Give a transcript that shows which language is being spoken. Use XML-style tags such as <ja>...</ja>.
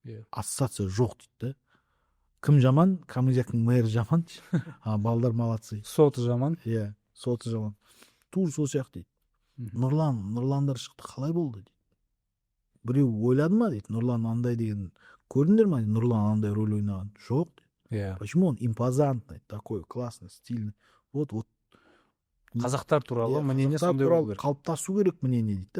<kk>Ассоциация жоқ дейді. Кім жаман? Камызяктың мэрі жаман. Балдар молодцы. Соты жаман. Иә, соты жаман. Тур сол сияқты дейді. Нұрландар шықты, қалай болды дейді. Біреу ойлады ма дейді, Нұрлан андай деген көрдіңдер ма? Нұрлан андай роль ойнаған. Жоқ дейді.</kk> <ru>Почему он импозантный, такой классный, стильный. Вот.</ru> <kk>Қазақтар туралы мнение сондай болу керек. Қалыптасу керек мнение дейді.</kk>